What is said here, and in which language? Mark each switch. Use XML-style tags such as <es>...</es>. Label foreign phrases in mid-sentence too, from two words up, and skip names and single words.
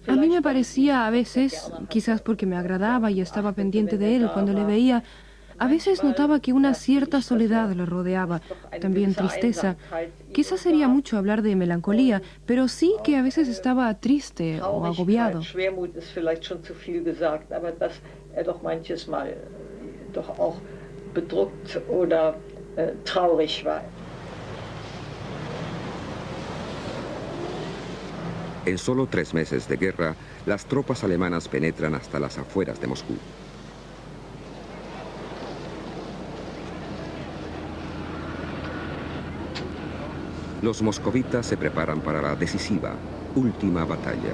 <es>A mí me parecía a veces, quizás porque me agradaba y estaba pendiente de él cuando le veía, a veces notaba que una cierta soledad le rodeaba, también tristeza. Quizás sería mucho hablar de melancolía, pero sí que a veces estaba triste o agobiado.</es> <de>Schwermut ist vielleicht schon zu viel gesagt, aber dass doch manches Mal doch auch bedrückt oder traurig war.</de> <es>En solo 3 meses de guerra, las tropas alemanas penetran hasta las afueras de Moscú. Los moscovitas se preparan para la decisiva, última batalla.</es>